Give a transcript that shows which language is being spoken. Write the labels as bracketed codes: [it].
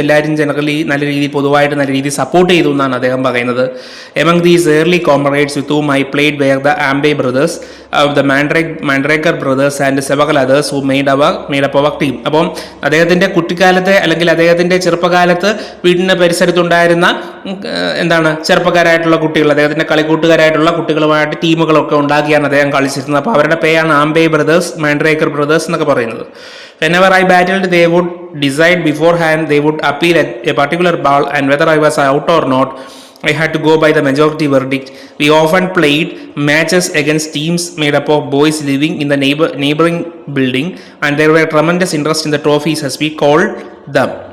[ml] എല്ലാവരും ജനറലി പൊതുവായിട്ട് നല്ല രീതിയിൽ സപ്പോർട്ട് ചെയ്തു എന്നാണ് അദ്ദേഹം പറയുന്നത്. [en] Among these early comrades with whom I played were the Ambe brothers, the Mandraker brothers and several others who made up our team. [ml] അപ്പം അദ്ദേഹത്തിൻ്റെ കുട്ടിക്കാലത്തെ അല്ലെങ്കിൽ അദ്ദേഹത്തിൻ്റെ ചെറുപ്പകാലത്ത് വീടിൻ്റെ പരിസരത്തുണ്ടായിരുന്ന ചെറുപ്പക്കാരായിട്ടുള്ള കുട്ടികൾ, അദ്ദേഹത്തിൻ്റെ കളിക്കൂട്ടുകാരായിട്ടുള്ള കുട്ടികളുമായിട്ട് ടീമുകളൊക്കെ ഉണ്ടാക്കിയാണ് അദ്ദേഹം കളിച്ചിരുന്നത്. അപ്പോൾ അവരുടെ പേരാണ് ആംബെ ബ്രദേഴ്സ്, മാൻഡ്രേക്കർ ബ്രദേഴ്സ് എന്നൊക്കെ പറയുന്നത്. [en] Whenever I battled, they would decide beforehand, they would appeal at a particular ball and whether I was out or not. I had to go by the majority verdict. We often played matches against teams made up of boys living in the neighboring building, and there were tremendous interest in the trophies as we called them.